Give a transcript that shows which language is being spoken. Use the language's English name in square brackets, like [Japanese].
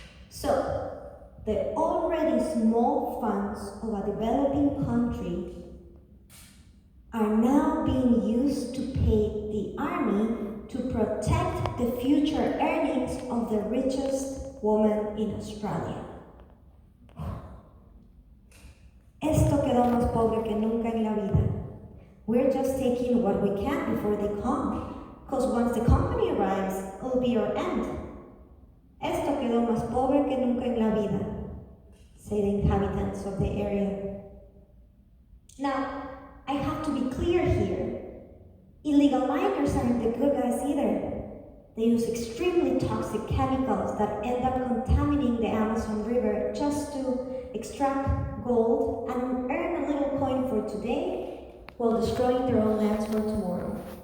[English] So, the already small funds of a developing country are now being used to pay the army to protect the future earnings of the richest woman in Australia. [Spanish] Esto quedó más pobre que nunca en la vida. [English] We're just taking what we can before they come, because once the company arrives, it'll be our end. [Spanish] Esto quedó más pobre que nunca en la vida, [English] say the inhabitants of the area. Now, I have to be clear here. Illegal miners aren't the good guys either. They use extremely toxic chemicals that end up contaminating the Amazon River just to extract gold and earn a little coin for today while destroying their own lands for tomorrow.